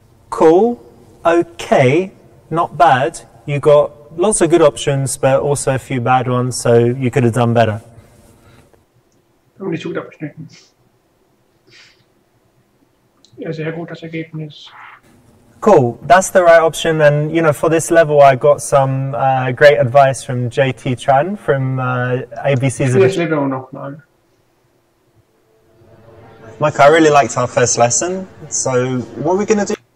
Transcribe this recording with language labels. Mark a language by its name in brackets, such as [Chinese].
[English] Cool, okay, not bad. You got lots of good options, but also a few bad ones, so you could have done better. [German] Nicht so gut abgeschnitten. Ja, sehr gut, das Ergebnis. [English] Cool, that's the right option, and you know, for this level I got some great advice from JT Tran from ABC's [German] Das Level nochmal. [English] Mike, I really liked our first lesson, so what are we going to do?